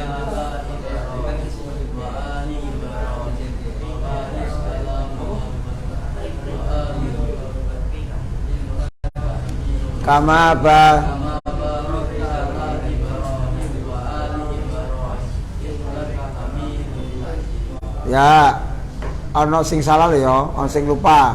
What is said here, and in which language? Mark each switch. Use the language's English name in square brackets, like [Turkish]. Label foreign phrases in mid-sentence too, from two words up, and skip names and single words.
[Javanese] kama ba ya ono sing salah lho ya, ono sing lupa.